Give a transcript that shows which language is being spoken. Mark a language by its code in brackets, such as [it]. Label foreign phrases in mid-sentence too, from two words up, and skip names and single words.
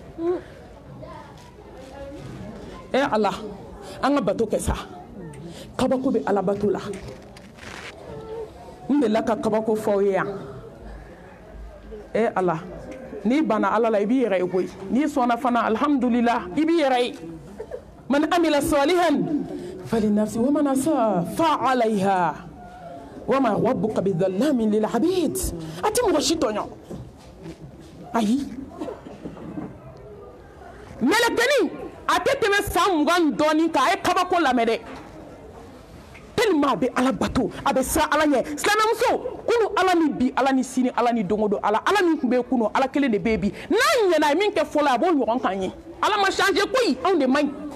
[bm] ala an ka bato kɛ sa kabako bɛ ala bato la n delila ka kabako fɔ aw ye yan ala n'i banna ala la i b'i yɛrɛ ye koyi n'i sɔnna fana alhamdulillah i b'i yɛrɛ ye [ar] من عمل صالحا فلنفسه ومن أساء فعليها وما ربك بظلام للعبيد [bm] a tɛ mɔgɔ si tɔɲɔ ayi mɛlɛkɛni a tɛ tɛmɛ san 20 dɔɔnin kan a ye kabako lamɛn dɛ tellement a bɛ ala bato a bɛ siran ala ɲɛ silamɛmuso kunu ala ni bi ala ni sini ala ni don o don ala min tun bɛ yen kunu ala kelen de bɛ yen bi n'a ɲɛna ye min kɛ fɔlɔ a b'o ɲɔgɔn kan ye ala ma changer koyi anw de man ɲi